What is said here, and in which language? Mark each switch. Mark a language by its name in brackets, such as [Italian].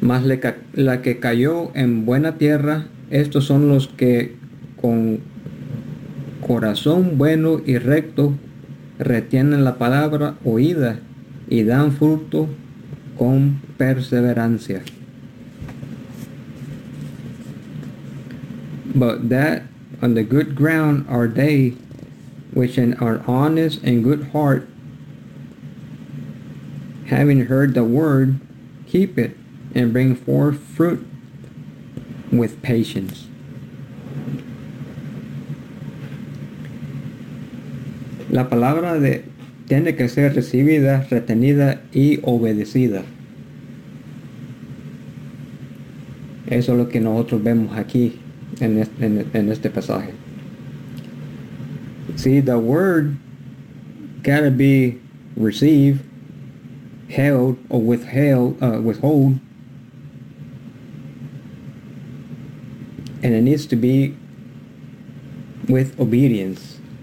[Spanish] Mas la que cayó en buena tierra, estos son los que con corazón bueno y recto retienen la palabra oída y dan fruto con perseverancia. [English] But that on the good ground are they which in our honest and good heart, having heard the word, keep it and bring forth fruit with patience. [Spanish] La palabra de tiene que ser recibida, retenida y obedecida. Eso es lo que nosotros vemos aquí en este pasaje. [English] See, the word gotta be received, held or withhold, and it needs to be with obedience.